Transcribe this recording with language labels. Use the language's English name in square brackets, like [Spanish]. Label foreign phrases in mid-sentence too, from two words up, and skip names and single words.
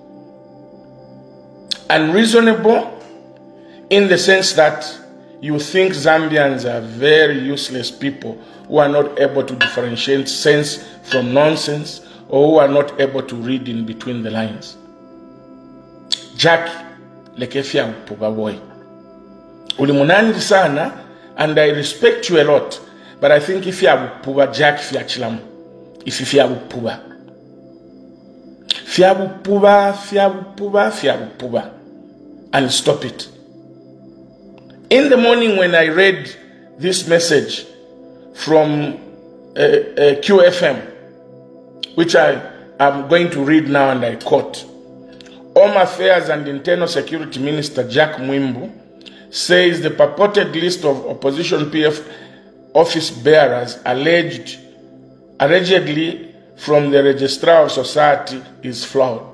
[English] Unreasonable in the sense that you think Zambians are very useless people who are not able to differentiate sense from nonsense, or who are not able to read in between the lines. [Bemba] Jack lekefya bupuba boy. Ulimunani sana, [English] and I respect you a lot, but I think if you have [Bemba] bupuba Jack fya chilamu. [English] If you have bupuba. [Bemba] Fya bupuba, [English] and stop it. In the morning when I read this message from QFM, which I am going to read now and I quote, Home Affairs and Internal Security Minister Jack Mwimbu says the purported list of opposition PF office bearers allegedly from the Registrar of Society is flawed.